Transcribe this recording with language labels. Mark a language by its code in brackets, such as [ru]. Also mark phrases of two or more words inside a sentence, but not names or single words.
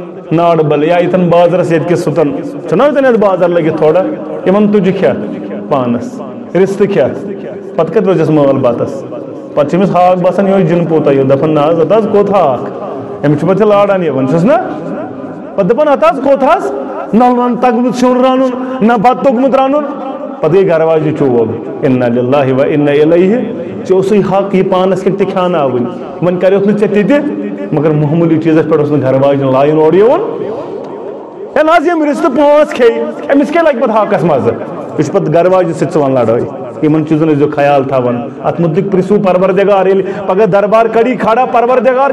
[ks] ناڑ بل یا یتن بازرس یت کس سُتن چھنا یتن بازر لگت تھوڑا یمن تُجہِ کھیا پانس رستہٕ کھیا پتہٕ کتہِ روزٮ۪س مٲل بتس پتہٕ چھِ أمِس ہاکھ باسان یہوے جِن پوٗتا ہیوٗ دپان نہ حظ اَتھ حظ کوٚت ہاکھ أمِس چھُ پتہٕ لاران یِوان چھُس نا پتہٕ دپان اَتھ حظ کوٚت حظ نہ تگمُت سیُن رنُن نہ بتہٕ توٚگمُت رنُن پتہٕ گٔے گرٕ واجنہِ چوب [ar] اِنّا لِلّٰهِ و اِنّا اِلَیْهِ [ks] ژےٚ اوسُے حق یہِ پانس کِنۍ تہِ کھیٛاناوٕنۍ وۄنۍ کریوتھ نہٕ ژےٚ تہِ تہِ مگر معموٗلی چیٖزس پٮ۪ٹھ اوس نہٕ گرٕ واجنہِ لایُن اورٕ یِوُن ہے نہ حظ یِم رِستہٕ پانٛژھ کھیٚیہِ أمِس کیٛاہ لگہِ پتہٕ ہاکس مزٕ یہِ چھُ پتہٕ گرٕ واجنہِ سۭتۍ ژٕ وَن لڑٲے یِمن چیٖزن ٲسۍزیو خیال تھاوان اتھ متعلق پرژھِو پروردگار ییٚلہِ پگاہ دربار کڑی کھڑا پروردگار